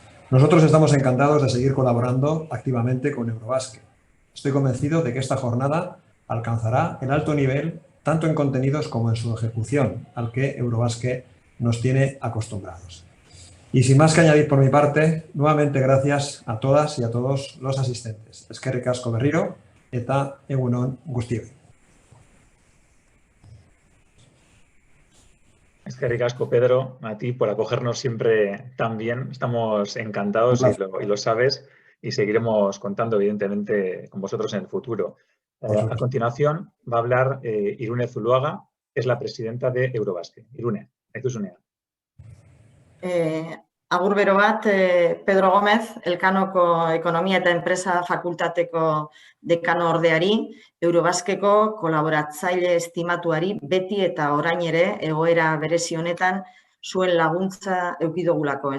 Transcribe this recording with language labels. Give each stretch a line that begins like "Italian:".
Spanish: Nosotros estamos encantados de seguir colaborando activamente con Eurobasque. Estoy convencido de que esta jornada alcanzará el alto nivel tanto en contenidos como en su ejecución, al que Eurobasque nos tiene acostumbrados. Y sin más que añadir por mi parte, nuevamente gracias a todas y a todos los asistentes.
Basque: Eskerrik asko berriro eta egunon guztioi. Eskerrik asko,
Spanish: Pedro, a ti por acogernos siempre tan bien. Estamos encantados y lo sabes, y seguiremos contando, evidentemente, con vosotros en el futuro. A continuación va a hablar Irune Zuluaga, que es la presidenta de Eurobasque.
Basque: Irune, aituzunea. Agur bero bat, Pedro Gómez, Elkanoko Ekonomia eta Enpresa Fakultateko dekano ordeari, Eurobasqueko kolaboratzaile estimatuari beti eta orain ere egoera berezi honetan zuen laguntza eukidogulako.